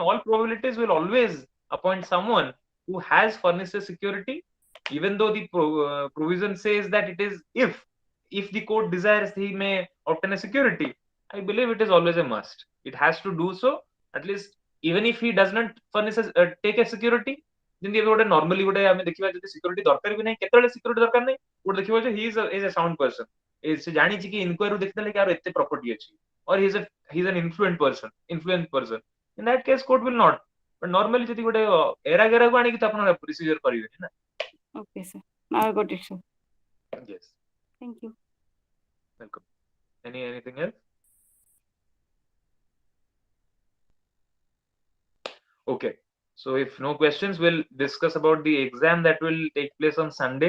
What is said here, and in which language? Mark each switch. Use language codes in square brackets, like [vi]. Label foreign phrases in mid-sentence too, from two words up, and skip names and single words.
[en] in all probabilities will always appoint someone who has furnished a security, even though the provision says that it is if the court desires he may obtain a security. I believe it is always a must. It has to do so at least even if he does not furnish take a security. [or] ଯେମିତି ଏବେ ଗୋଟେ ନର୍ମାଲି ଗୋଟେ ଆମେ ଦେଖିବା ଯଦି ସିକ୍ୟୁରିଟି ଦରକାର ବି ନାହିଁ କେତେବେଳେ ସିକ୍ୟୁରିଟି ଦରକାର ନାହିଁ ଗୋଟେ ଦେଖିବା ଯେ [en] he is a sound person [or] ସେ ଜାଣିଛି କି ଇନକ୍ୱାରି ଦେଖିଦେଲେ କି ଆର ଏତେ ପ୍ରପର୍ଟି ଅଛି [en] or he's an influent person. In that case, court will not. But normally, [or] ଯଦି ଗୋଟେ ଏରା ଗେରାକୁ ଆଣିକି ତ ଆପଣ ପ୍ରୋସିଜର କରିବେନି ନା. [en] Okay, sir. Now I got it, sir. Yes. Thank you. Welcome. Anything else? Okay. So if no questions, we'll discuss about the exam that will take place on Sunday.